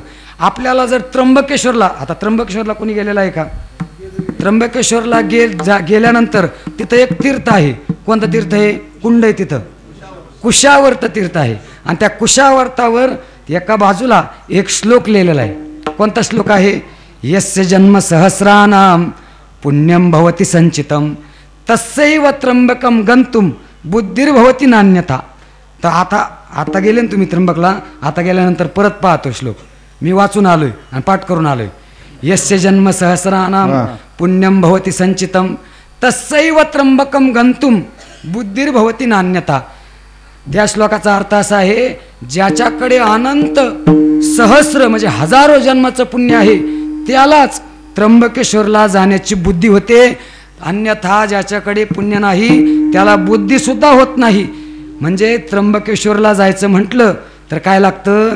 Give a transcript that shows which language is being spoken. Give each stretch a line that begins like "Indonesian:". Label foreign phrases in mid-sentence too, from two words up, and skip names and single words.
Marathi: आपल्याला जर त्र्यंबकेश्वरला, आता त्र्यंबकेश्वरला कोणी गेलेला आहे का? त्र्यंबकेश्वरला गेल्यानंतर तिथं एक तीर्थ आहे. कोणतं तीर्थ आहे? कुंड आहे तिथं, कुशावर्त तीर्थ आहे. आणि त्या कुशावर्तावर एका बाजूला एक श्लोक लिहिलेला आहे. कोणता श्लोक आहे?
Sanskrit: यस्य जन्म सहस्राणाम पुण्यम भवती संचितम तस्सैव त्र्यंबकम गंतुम बुद्धिर्भवती नान्यथा.
Marathi: तर आता गेले ना तुम्ही त्र्यंबकला, आता गेल्यानंतर परत पाहतो श्लोक. मी वाचून आलोय आणि पाठ करून आलोय.
Sanskrit: यस्य जन्म सहस्राणाम पुण्यम भवती संचितम तस्सैव त्र्यंबकम गंतुम बुद्धिर्भवती नान्यथा.
Marathi: त्या श्लोकाचा अर्थ असा आहे, ज्याच्याकडे अनंत सहस्र म्हणजे हजारो जन्माचं पुण्य आहे त्यालाच त्र्यंबकेश्वरला जाण्याची बुद्धी होते. अन्यथा ज्याच्याकडे पुण्य नाही त्याला बुद्धी सुद्धा होत नाही. म्हणजे त्र्यंबकेश्वरला जायचं म्हटलं तर काय लागतं?